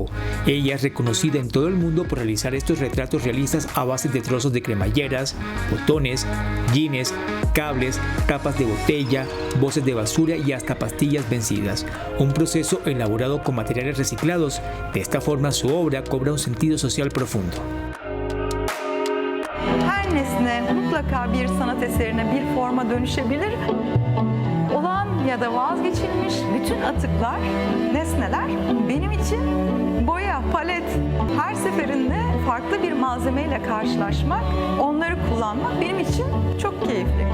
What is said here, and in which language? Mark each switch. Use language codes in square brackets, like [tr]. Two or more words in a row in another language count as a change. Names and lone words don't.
[es] Ella es reconocida en todo el mundo por realizar estos retratos realistas a base de trozos de cremalleras, botones, jeans, cables, tapas de botella, bolsas de basura y hasta pastillas vencidas. Un proceso elaborado con materiales reciclados. De esta forma su obra cobra un sentido social profundo. [tr] Her nesne mutlaka bir sanat eserine bir forma dönüşebilir. Olan ya da vazgeçilmiş bütün atıklar, nesneler benim için boya, palet. Her seferinde farklı bir malzemeyle karşılaşmak, onları kullanmak benim için çok keyifli.